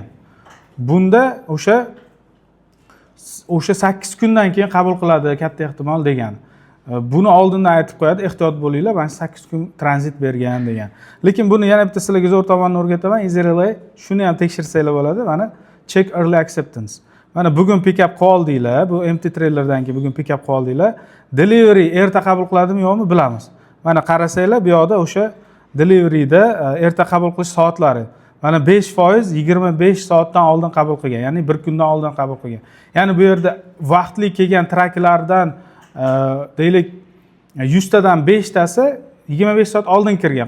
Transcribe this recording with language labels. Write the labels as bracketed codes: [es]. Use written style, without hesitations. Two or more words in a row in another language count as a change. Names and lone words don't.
[uz] Bunda o'sha 8 kundan keyin qabul qiladi katta ehtimol degan. Buni oldindan aytib qo'yadi, ehtiyot bo'linglar, mana 8 kun tranzit bergan degan. Lekin buni yana bitta sizlarga zo'r tomonini o'rgataman. EasyRelay shuni ham tekshirsanglar bo'ladi. [en] Mana check early acceptance. [uz] Mana bugun [en] pick up [uz] qoldinglar, bu empty trailerdan keyin bugun [en] pick up [uz] qoldinglar. Delivery erta qabul qiladimi yo'qmi bilamiz. Mana qarasanglar, bu yoqda o'sha deliveryda erta qabul qilish soatlari. Mana 5% 25 soatdan oldin qabul qilgan, ya'ni 1 kundan oldin qabul qilgan. Ya'ni bu yerda vaqtli kelgan traklardan deylik 100 tadan 5 tasi 25 soat oldin kirgan.